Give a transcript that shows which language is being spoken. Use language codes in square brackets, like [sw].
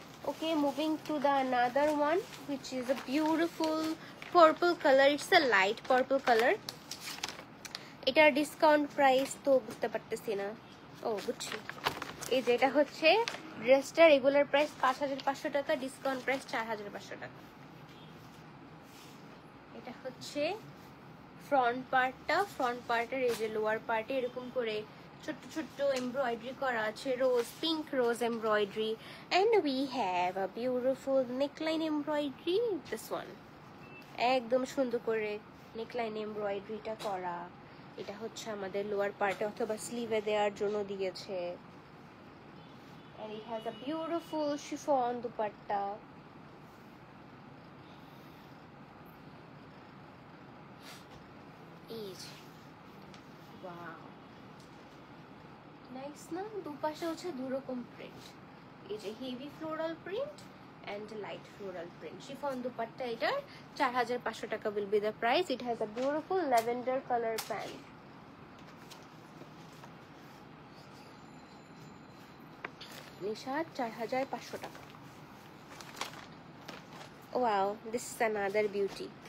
[en] Okay, moving to the another one which is a beautiful purple color. It's a light purple color. [bn] এটার discount price তো বুঝতে পারতেছি না। ও বুঝছি, এই যেটা হচ্ছে ড্রেসটা রেগুলার প্রাইস 5500 টাকা, ডিসকাউন্ট প্রাইস 4500 টাকা। এটা হচ্ছে ফ্রন্ট পার্টটা। ফ্রন্ট পার্টের এই যে লোয়ার পার্টে এরকম করে ছোট্ট ছোট্ট এমব্রয়ডারি করা আছে, রোজ, pink rose embroidery. [en] And we have a beautiful neckline embroidery, this one. [bn] একদম সুন্দর করে নেকলাইন এমব্রয়ডারিটা করা। এটা হচ্ছে আমাদের লোয়ার পার্টে অথবা স্লিভে দেওয়ার জন্য দিয়েছে। [en] and it has a beautiful chiffon dupatta. Each. Wow. Nice না? [bn] দুপাশে হচ্ছে দুরকম প্রিন্ট। এই যে heavy floral print [en] and light floral print. Chiffon dupatta [bn] এটার 4500 টাকা [en] will be the price. It has a beautiful lavender color pant. [bn] নিশা 4500 টাকা। [en] Wow, this is another beauty.